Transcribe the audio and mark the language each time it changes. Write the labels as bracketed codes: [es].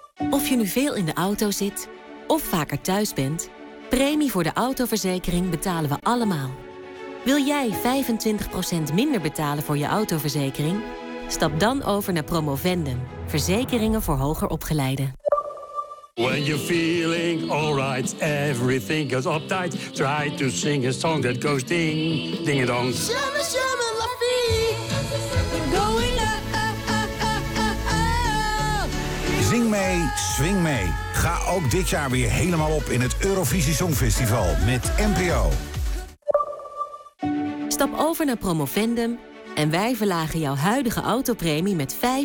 [nl] Of je nu veel in de auto zit of vaker thuis bent, premie voor de autoverzekering betalen we allemaal. Wil jij 25% minder betalen voor je autoverzekering? Stap dan over naar Promovendum, verzekeringen voor hoger opgeleiden. [en] When you're feeling alright, everything goes uptight. Try to sing a song that goes ding, ding it dong. Shama shama la fee, going up. [nl] Zing mee, swing mee. Ga ook dit jaar weer helemaal op in het Eurovisie Songfestival met NPO. Stap over naar Promovendum en wij verlagen jouw huidige autopremie met 25%.